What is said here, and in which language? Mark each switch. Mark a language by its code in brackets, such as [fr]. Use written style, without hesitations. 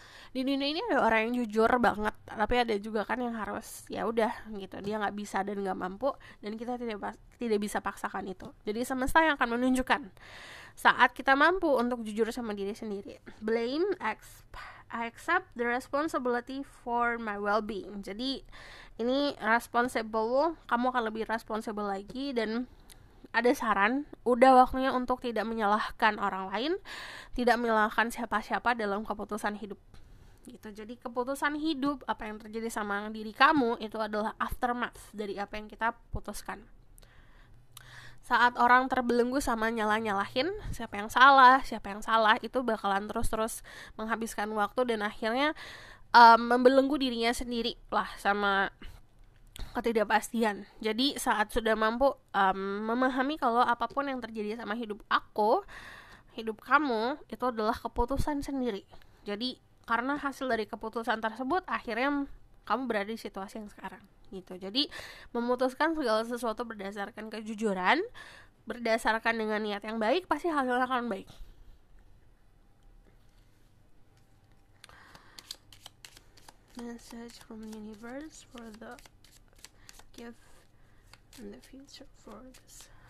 [id] Di dunia ini ada orang yang jujur banget, tapi ada juga kan yang harus ya udah gitu, dia nggak bisa dan nggak mampu, dan kita tidak bisa paksakan itu. Jadi semesta yang akan menunjukkan saat kita mampu untuk jujur sama diri sendiri. [en] Blame, I accept the responsibility for my well-being. [id] Jadi ini responsible, kamu akan lebih responsible lagi. Dan ada saran, udah waktunya untuk tidak menyalahkan orang lain, tidak menyalahkan siapa-siapa dalam keputusan hidup gitu. Jadi keputusan hidup, apa yang terjadi sama diri kamu, itu adalah aftermath dari apa yang kita putuskan. Saat orang terbelenggu sama nyalah-nyalahin siapa yang salah, itu bakalan terus menghabiskan waktu dan akhirnya membelenggu dirinya sendiri lah sama ketidakpastian. Jadi saat sudah mampu memahami kalau apapun yang terjadi sama hidup aku, hidup kamu, itu adalah keputusan sendiri. Jadi karena hasil dari keputusan tersebut, akhirnya kamu berada di situasi yang sekarang gitu. Jadi memutuskan segala sesuatu berdasarkan kejujuran, berdasarkan dengan niat yang baik, pasti hasilnya akan baik. [en] Message from universe for the gift in the future for this.